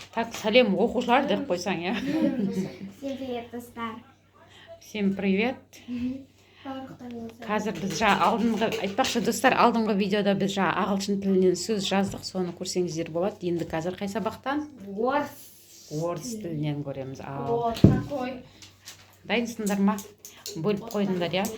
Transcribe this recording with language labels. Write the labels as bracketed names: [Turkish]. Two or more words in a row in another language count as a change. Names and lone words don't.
[Kazakh] Так, сәлем оқушылар деп қойсаң, я. [Russian] Всем привет, достар. Всем привет. [Kazakh] Қазір біз айтпақшы достар, алдыңғы видеода біз ағылшын тілінен сөз жаздық, соны көрсеңіздер болады. Енді қазір қай сабақтан? Орыс тілінен көреміз. Дайынсыңдар ма? Бөліп қойдыңдар, я?